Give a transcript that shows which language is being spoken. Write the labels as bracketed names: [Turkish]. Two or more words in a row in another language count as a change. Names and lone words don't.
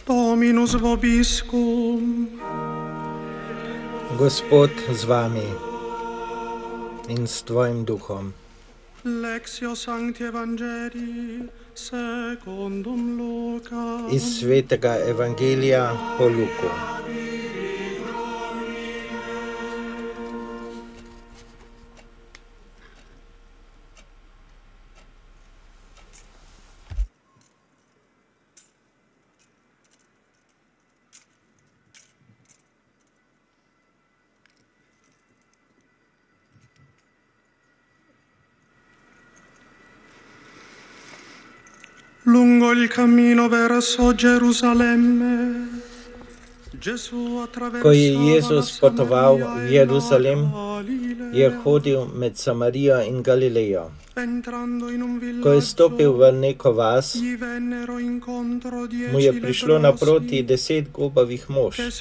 [Latin] Dominus vobiscum. [Slovenian] Gospod z vami in s tvojim duhom. [Latin] Lectio Sancti Evangelii secundum Luca. [Slovenian] Iz svetega evangelija po Luku. [Italian] Lungo il cammino verso Gerusalemme, [Slovenian] ko je Jezus potoval v Jeruzalem, je hodil med Samarijo in Galilejo. Ko je stopil v neko vas, mu je prišlo naproti 10 gobavih mož.